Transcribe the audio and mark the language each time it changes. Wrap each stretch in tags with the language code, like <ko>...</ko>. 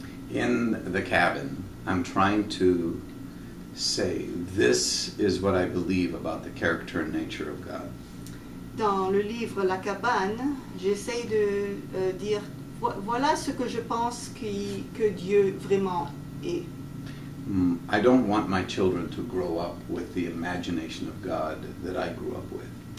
<en>In the cabin, I'm trying to say, this is what I believe about the character and nature of God.</en> <fr>Dans le livre La Cabane, j'essaie de dire, voilà ce que je pense que Dieu vraiment est.</fr> <en>I don't want my children to grow up with the imagination of God that I grew up with.</en>